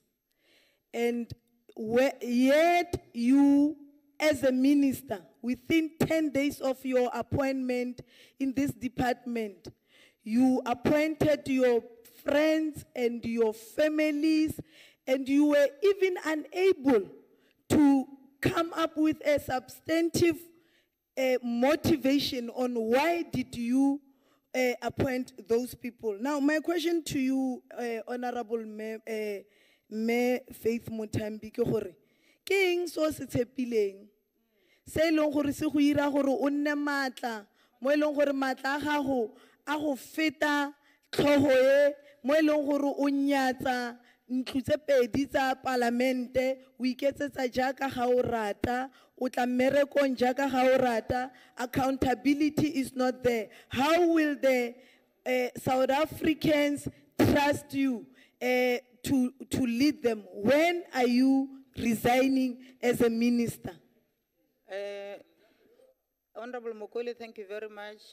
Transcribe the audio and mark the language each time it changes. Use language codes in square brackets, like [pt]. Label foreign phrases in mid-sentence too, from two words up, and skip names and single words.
[en] And yet you, as a minister, within 10 days of your appointment in this department, you appointed your friends and your families, and you were even unable to come up with a substantive motivation on why did you appoint those people. Now, my question to you, Honorable Mayor Faith Mutambi, [tn] ke gore ke eng so se tshepileng se eleng gore se go ira gore o nne matla mo eleng gore matla a gago a go feta tlhogo e mo eleng gore o nyatsa ntlo tse pedi tsa palamente o iketsetsa jaaka ga o rata o tla mmerekong jaaka ga o rata. [en] Accountability is not there. How will the South Africans trust you to lead them? When are you resigning as a minister? Honorable Mokole, thank you very much.